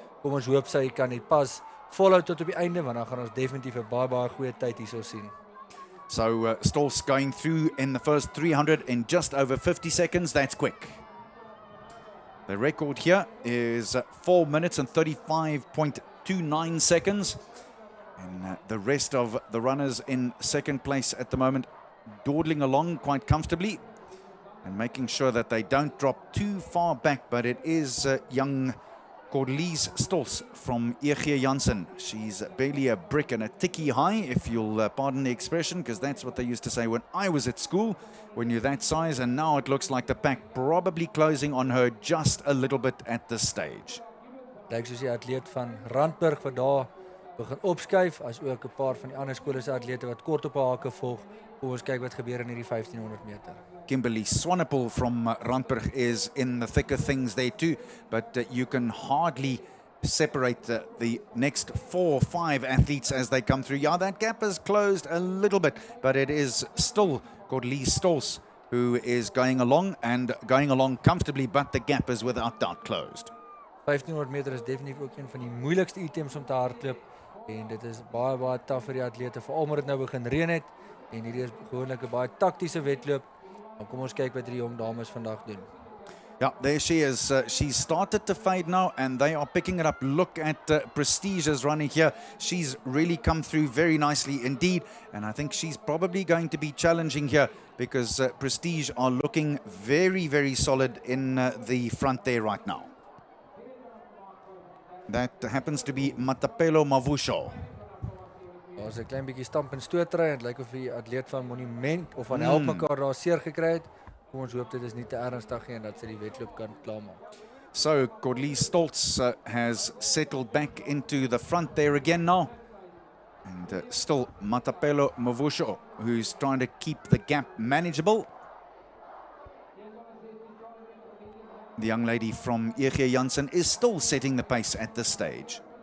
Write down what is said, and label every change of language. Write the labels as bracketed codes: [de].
[af] Kom ons hoop sy kan dit pas volhou tot op die einde, want dan gaan ons definitief 'n baie goeie tyd hierso sien. [en] So Stols going through in the first 300 in just over 50 seconds. That's quick. The record here is 4 minutes and 35.29 seconds. And the rest of the runners in second place at the moment dawdling along quite comfortably and making sure that they don't drop too far back. But it is young Corlies Stols from E.G. Jansen. She's barely a brick and a ticky high, if you'll pardon the expression, because that's what they used to say when I was at school, when you're that size. And now it looks like the pack probably closing on her just a little bit at this stage. [af] Lyk soos die atleet van Randburg wat daar begin opskuif, as ook 'n paar van die ander skole se atlete wat kort op haar hake volg. Kom ons kyk wat gebeur in hierdie 1500 meter. [en] Kimberly Swanepoel from Randburg is in the thick of things there too, but you can hardly separate the next 4 or 5 athletes as they come through. Yeah, that gap has closed a little bit, but it is still Corlies Stols who is going along and going along comfortably, but the gap is without doubt closed. [af] 1500 meter is definitief ook een van die moeilikste items om te hardloop, en dit is baie taaf vir die atlete, veral omdat dit nou begin reën het, en hierdie is gewoonlik 'n baie taktiese wedloop. Maar kom ons kyk wat die jong dames vandag doen. [en] Yeah, there she is. She's started to fade now, and they are picking it up. Look at Prestige's running here. She's really come through very nicely indeed, and I think she's probably going to be challenging here, because Prestige are looking very solid in the front there right now. That happens to be Matapelo Mavusho. [af] Daar's 'n klein bietjie stamp en stootry, en dit lyk of die atleet van Monument of van Help mekaar daar seer gekry het. Kom ons hoop dit is nie te ernstig nie en dat sy die wedloop kan klaarmaak. [en] So Corlies Stols has settled back into the front there again now. And still Matapelo Mavusho, who's trying to keep the gap manageable. The young lady from E.G. Jansen is still setting the pace at this stage.